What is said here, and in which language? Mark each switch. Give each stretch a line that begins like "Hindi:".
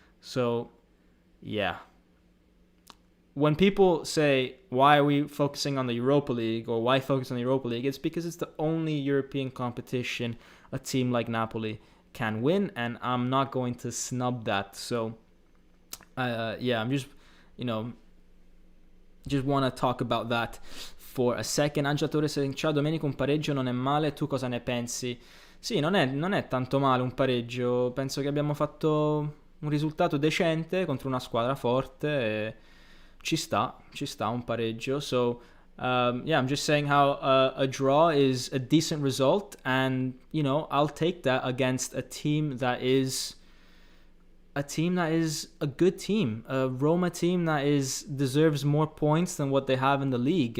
English: So, yeah. When people say, why are we focusing on the Europa League, or why focus on the Europa League, it's because it's the only European competition a team like Napoli can win, and I'm not going to snub that. So, I'm just, just want to talk about that for a second. Angela Torres saying,
Italian: ciao Domenico, un pareggio non è male, tu cosa ne pensi? Sì, non è tanto male un pareggio, penso che abbiamo fatto un risultato decente contro una squadra forte e ci sta un pareggio.
English: So, I'm just saying how a draw is a decent result, and, I'll take that against a team that is a good team, a Roma team that deserves more points than what they have in the league.